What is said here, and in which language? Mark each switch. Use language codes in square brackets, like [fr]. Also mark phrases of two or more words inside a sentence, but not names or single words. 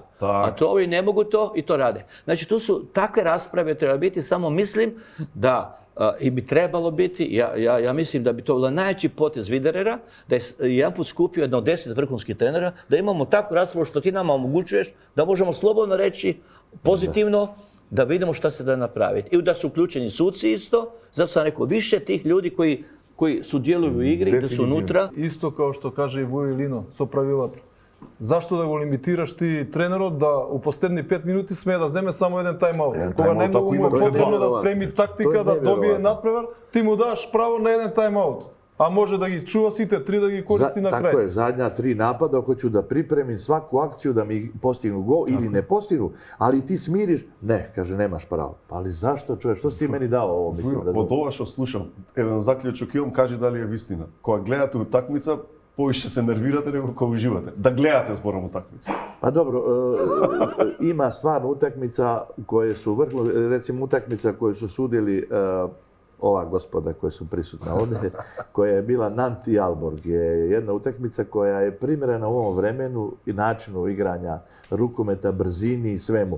[hr] A to ovi ne mogu to i to rade. Znači, tu su takve rasprave treba biti, samo mislim da i bi trebalo biti, ja mislim da bi to bila najjači potez Viderera, da je jedan put skupio jedno 10 vrhunskih trenera, da imamo takvu raspravu što ti nama omogućuješ, da možemo slobodno reći pozitivno, da vidimo šta se da napraviti. I da su uključeni suci isto, zato sam rekao više tih ljudi koji sudjeluju u igri, da su unutra. Isto kao što kaže i Vujo i Lino, [mk] со правилата. Зашто да го лимитираш ти тренерот да у последни 5 минути смее да земе само еден тајм-аут? Кога најмногу му е потребно да спреми тактика, да добие надпревар, ти му даш право на еден тајм-аут. [sr] A može da ih čuva site, 3 da ih koristi na kraju. Tako je, zadnja 3 napada, hoću da pripremim svaku akciju da mi postignu gol ili ne postignu, ali ti smiriš, ne, kaže, nemaš pravo. Ali zašto, čuješ, što si ti meni dao ovo? [mk] Од ова што слушам, еден заклучок имам, кажи дали е вистина. Кога гледате утакмица, повише се нервирате него кога уживате. Да гледате зборам утакмица. [hr] Pa dobro, ima stvarno utakmica koje su vrhunske, recimo utakmica koju su sudili ova gospoda koja su prisutna ovdje, koja je bila Nantes i Aalborg, je jedna utakmica koja je primjerena u ovom vremenu i načinu igranja rukometa, brzini i svemu.